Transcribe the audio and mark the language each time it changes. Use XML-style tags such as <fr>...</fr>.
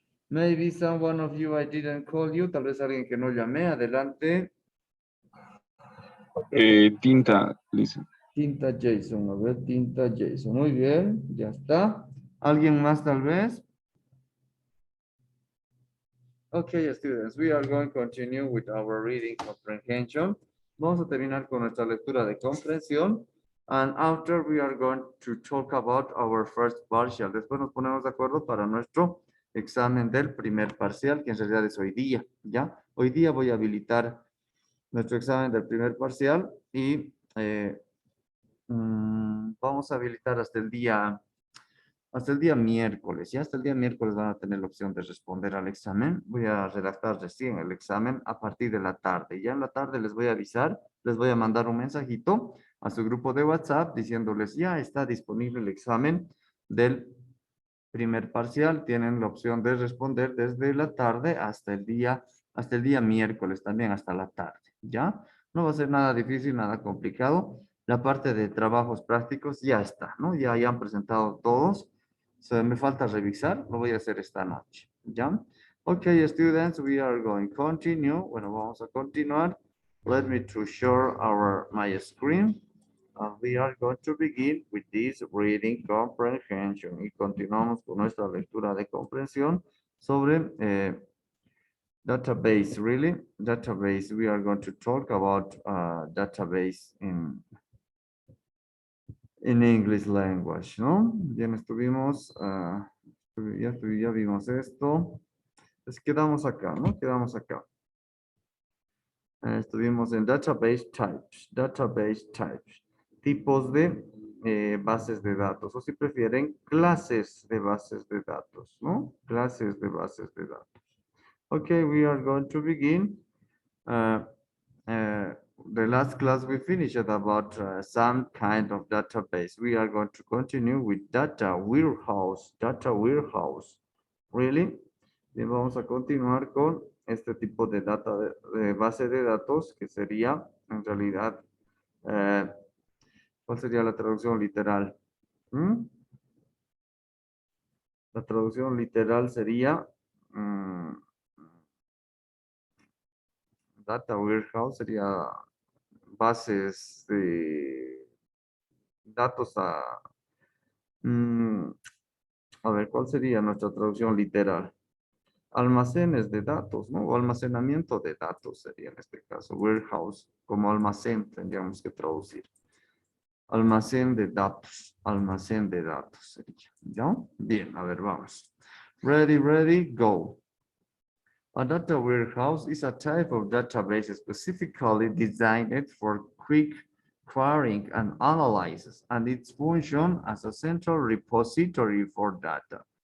<en>Maybe someone of you I didn't call you.</en> <es>Tal vez alguien que no llamé. Adelante.</es> <en>Tinta, listen.</en> <es>Tinta Jason, a ver, tinta Jason. Muy bien, ya está. ¿Alguien más tal vez?</es> <en>Okay, students, we are going to continue with our reading comprehension.</en> <es>Vamos a terminar con nuestra lectura de comprensión.</es> <en>And after we are going to talk about our first partial.</en> <es>Después nos ponemos de acuerdo para nuestro examen del primer parcial, que en realidad es hoy día, ¿ya? Hoy día voy a habilitar nuestro examen del primer parcial y vamos a habilitar hasta el día miércoles. Ya hasta el día miércoles van a tener la opción de responder al examen. Voy a redactar recién el examen a partir de la tarde. Ya en la tarde les voy a avisar, les voy a mandar un mensajito a su grupo de WhatsApp diciéndoles ya está disponible el examen del primer parcial. Tienen la opción de responder desde la tarde hasta el día miércoles también, hasta la tarde. ¿Ya? No va a ser nada difícil, nada complicado. La parte de trabajos prácticos ya está, ¿no? Ya han presentado todos. Me falta revisar, lo voy a hacer esta noche. ¿Ya?</es> <en>Okay, students, we are going to continue.</en> <es>Bueno, vamos a continuar.</es> <en>Let me to share my screen. We are going to begin with this reading comprehension.</en> <es>Y continuamos con nuestra lectura de comprensión sobre database, really.</es> <en>Database, we are going to talk about database in English language, ¿no?</en> <es>Bien, estuvimos, ya vimos esto. Pues quedamos acá, ¿no? Quedamos acá. Estuvimos en database types, tipos de bases de datos, o si prefieren, clases de bases de datos, ¿no? Clases de bases de datos.</es> <en>Okay, we are going to begin. The last class we finished about some kind of database. We are going to continue with data warehouse. Really?</en> <es>Bien, vamos a continuar con este tipo de de base de datos que sería, en realidad, ¿cuál sería la traducción literal? ¿Mm? La traducción literal sería data warehouse, sería bases de datos a ver, ¿cuál sería nuestra traducción literal? Almacenes de datos, ¿no? O almacenamiento de datos sería en este caso. Warehouse, como almacén tendríamos que traducir. Almacén de datos sería, ¿ya? Bien, a ver, vamos.</es> <en>Ready, go. A data warehouse is a type of database specifically designed for quick querying and analysis, and its function as a central repository for data.</en>